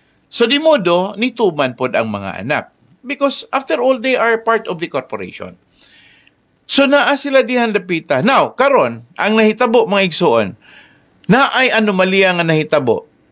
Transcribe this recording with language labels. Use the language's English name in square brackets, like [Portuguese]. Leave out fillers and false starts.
[Cebuano] So di modo, nituman pod ang mga anak. [English] Because after all, they are part of the corporation. [Cebuano] So naa sila dihan dapita. Now, karon ang nahitabo mga igsuon, naay anomalya nga nahitabo.